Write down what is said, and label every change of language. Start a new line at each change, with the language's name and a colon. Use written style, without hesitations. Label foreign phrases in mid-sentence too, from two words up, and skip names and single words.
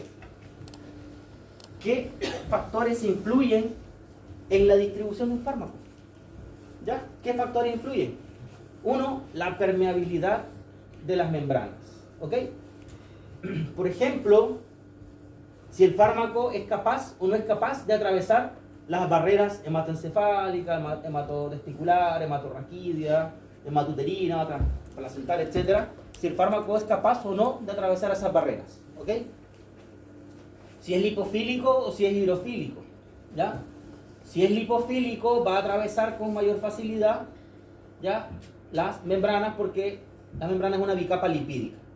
Spanish: ¿Qué factores influyen en la distribución de un fármaco? ¿Ya? ¿Qué factores influyen? Uno, la permeabilidad de las membranas. ¿Ok? Por ejemplo, si el fármaco es capaz o no es capaz de atravesar las barreras hematoencefálicas, hematotesticular, hematorraquídea, hematuterina, placental, etc. Si el fármaco es capaz o no de atravesar esas barreras. ¿Ok? Si es lipofílico o si es hidrofílico. ¿Ya? Si es lipofílico, va a atravesar con mayor facilidad, ¿ya?, las membranas, porque la membrana es una bicapa lipídica.